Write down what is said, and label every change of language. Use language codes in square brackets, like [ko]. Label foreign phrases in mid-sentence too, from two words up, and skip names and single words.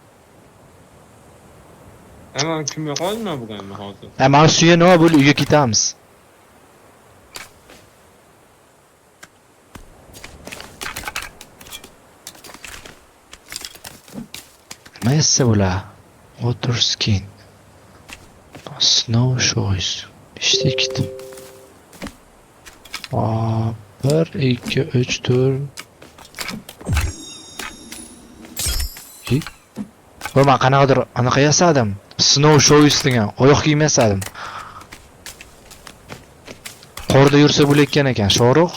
[uz] Ama kimga qoldim bugun hozir? Mana suyani ol, bo'lib uyga ketamiz. Nima bular? [en] Water skin. Snow shoes. [tr] İşte gittim. 1, 2, 3, 4. [uz] Men qanaqadir anaqa yasadim. [en] Snow shoes [uz] degan oyoq kiyim yasadim. Qorda yursa bo'layotgan ekan, shoruq.